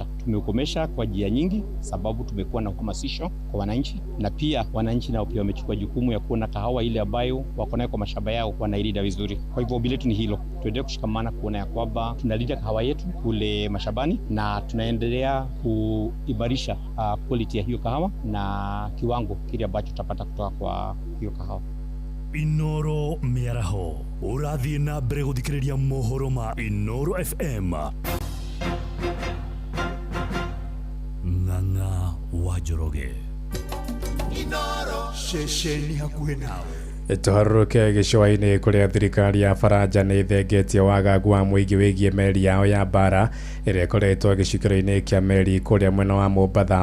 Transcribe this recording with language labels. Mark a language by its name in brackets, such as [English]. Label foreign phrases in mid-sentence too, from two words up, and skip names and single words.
[Swahili] Tumeukomesha kwa njia nyingi, sababu tumekuwa na uhamasisho kwa wananchi, na pia wananchi nao pia wamechukua jukumu ya kuona kahawa ile ambayo wako nayo kwa mashamba yao wanailinda vizuri. Kwa hivyo ombi letu ni hilo, tuendelee kushikamana kuona ya kwamba tunalinda kahawa yetu kule mashambani na tunaendelea kuimarisha quality ya hiyo kahawa na kiwango kile ambacho tutapata kutoka kwa hiyo kahawa. [Kikuyu] Inooro Mĩaraho, ũrathiĩ na mbere gũthikĩrĩria mohoro ma Inooro FM. Ng'ang'a wa Njoroge. Inooro, ceceni hakuhĩ nawe. Tuharũrũke gĩcũa-inĩ kũrĩa thirikari ya Faranja nĩ ĩthengetie wagagu wa mũingĩ wĩgiĩ meri yao ya mbara ĩrĩa ĩkoretwo gĩcukĩro-inĩ kĩa meri kũrĩa mwena wa Mombatha.